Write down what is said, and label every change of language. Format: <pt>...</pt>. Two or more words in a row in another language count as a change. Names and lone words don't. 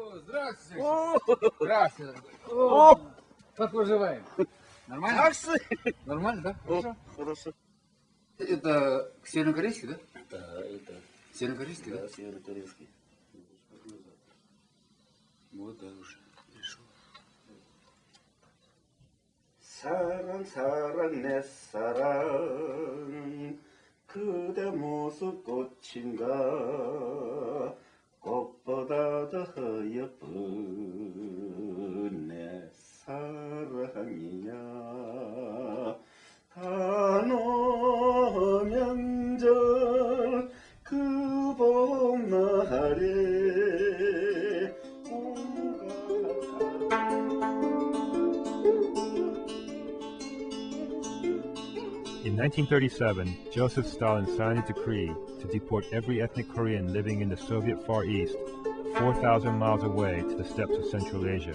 <ru>Здравствуйте. Здравствуйте. Как поживаем? Нормально? Нормально, да? Хорошо. Хорошо. Это северокорейский, да? Да, это. Северокорейский, да? Да, северокорейский. Вот, да, уже пришел.</ru> <ko>사랑 사랑 내 사랑 그대 모습 꽃인가 꽃보다 더 예쁜 내 사랑이야 단오명절 그 봄날에</ko> <en>In 1937, Joseph Stalin signed a decree to deport every ethnic Korean living in the Soviet Far East 4,000 miles away to the steppes of Central Asia.</en>